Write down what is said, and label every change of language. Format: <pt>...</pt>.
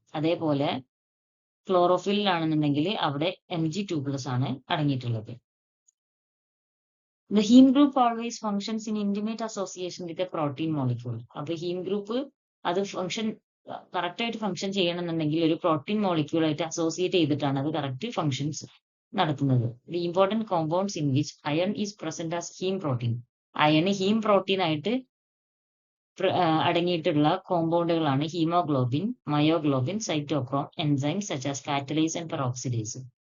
<ml>അതേപോലെ ക്ലോറോഫിലാണെന്നുണ്ടെങ്കിൽ അവിടെ Mg2 plus ആണ് അടങ്ങിയിട്ടുള്ളത്.</ml> <en>The heme group always functions in intimate association with a protein molecule.</en> <ml>അപ്പൊ haem group അത് correct ആയിട്ട് ഫംഗ്ഷൻ ചെയ്യണമെന്നുണ്ടെങ്കിൽ ഒരു പ്രോട്ടീൻ മോളിക്യൂൾ ആയിട്ട് അസോസിയേറ്റ് ചെയ്തിട്ടാണ് അത് കറക്റ്റ് ഫംഗ്ഷൻസ് നടത്തുന്നത്.</ml> <en>The important compounds in which iron is present as heme protein.</en> <ml>Iron haem protein ആയിട്ട് അടങ്ങിയിട്ടുള്ള കോമ്പൗണ്ടുകളാണ് haemoglobin, myoglobin, cytochrome,</ml> <en>Enzyme such as catalase and peroxidase.</en>